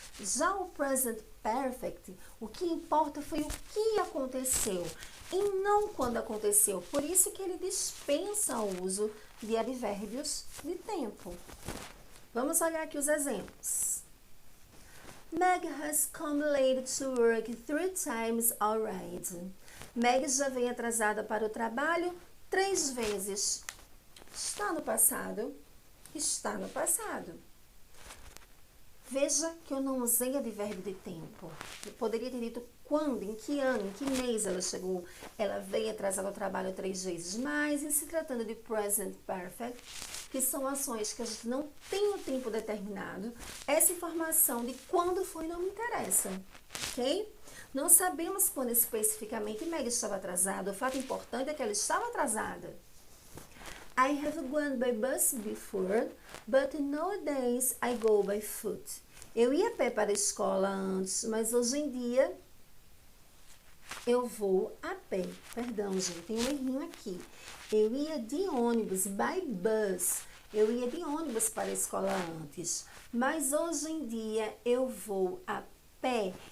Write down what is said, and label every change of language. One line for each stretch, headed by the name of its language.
Portuguese: Já o present perfect, o que importa foi o que aconteceu e não quando aconteceu. Por isso que ele dispensa o uso de advérbios de tempo. Vamos olhar aqui os exemplos.
English: Meg has come late to work 3 times already.
Portuguese: Meg já vem atrasada para o trabalho 3 vezes. Está no passado? Está no passado. Veja que eu não usei advérbio de tempo. Eu poderia ter dito quando, em que ano, em que mês ela chegou. Ela veio atrasada ao trabalho 3 vezes. Mas, em se tratando de present perfect, que são ações que a gente não tem o tempo determinado, essa informação de quando foi não me interessa, ok? Não sabemos quando especificamente Meg estava atrasada. O fato importante é que ela estava atrasada.
English: I have gone by bus before, but nowadays I go by foot.
Portuguese: Eu ia a pé para a escola antes, mas hoje em dia eu vou a pé. Perdão, gente, tem um errinho aqui. Eu ia de ônibus, by bus. Eu ia de ônibus para a escola antes, mas hoje em dia eu vou a pé.